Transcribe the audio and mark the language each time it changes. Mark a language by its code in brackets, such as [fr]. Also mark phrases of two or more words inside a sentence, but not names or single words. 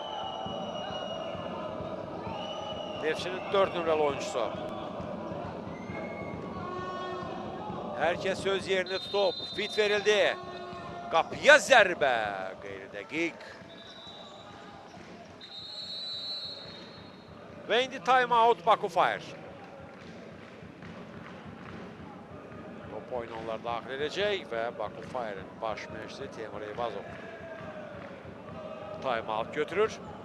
[az] Neftçinin 4 nömrəli oyuncusu. Hər kəs söz yerini tutub. Fit verildi. Qapıya zərbə. Qeyri-dəqiq. Və indi time-out Baku Fire. Top oyunu onlar daxil edəcək və Baku Fire'ın baş məşqçisi Temur Eyvazov time-out götürür.